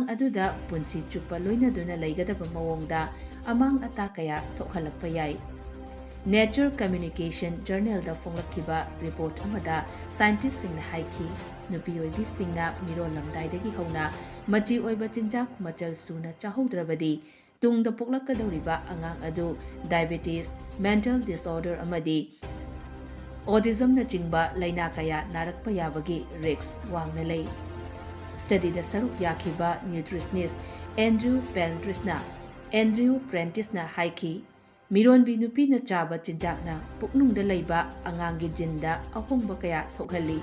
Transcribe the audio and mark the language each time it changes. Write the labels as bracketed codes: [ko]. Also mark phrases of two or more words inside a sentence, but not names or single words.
[mni] aduda punsi chupa loinaduna leigadaba mawongda amang ata kaya thokhalakpa yai Nature Communication Journal da fonglakkiba report amada scientist singna haiki nupi oibi singna miro lamdaidagi hauna Machi Oiba Chinjak machal suna chahaudrabadi tungda poklakadawriba angang adu [en] diabetes mental disorder [mni] amadi Autism na chingba laina kaya narakpa yabagi risks wangna lay. Study da saruk yakiba nutritionist Andrew Prentice na haiki Mironbi nupi na chaba chinjak na puknung da layba angangi jinda ahongba kaya thokhalli.